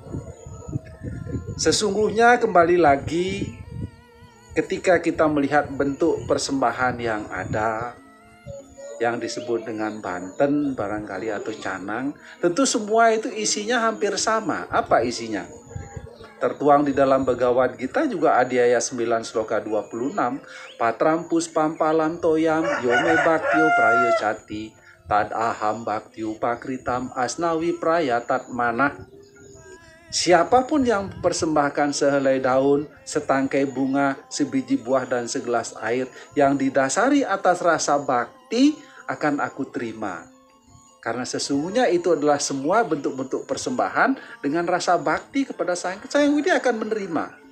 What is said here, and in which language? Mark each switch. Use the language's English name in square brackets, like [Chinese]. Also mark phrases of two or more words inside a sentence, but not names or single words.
[Indonesian] Sesungguhnya kembali lagi ketika kita melihat bentuk persembahan yang ada, yang disebut dengan Banten barangkali atau Canang, tentu semua itu isinya hampir sama. Apa isinya? Tertuang di dalam Bhagavad Gita juga Adhyaya 9 sloka 26, [Sanskrit] पत्रं पुष्पं फलं तोयं यो मे भक्त्या प्रयच्छति तदहं भक्त्युपहृतम् अश्नामि प्रयतात्मनः. [Indonesian] Siapapun yang mempersembahkan sehelai daun, setangkai bunga, sebiji buah dan segelas air yang didasari atas rasa bakti akan aku terima. Karena sesungguhnya itu adalah semua bentuk-bentuk persembahan dengan rasa bakti kepada Sang Hyang Widi akan menerima.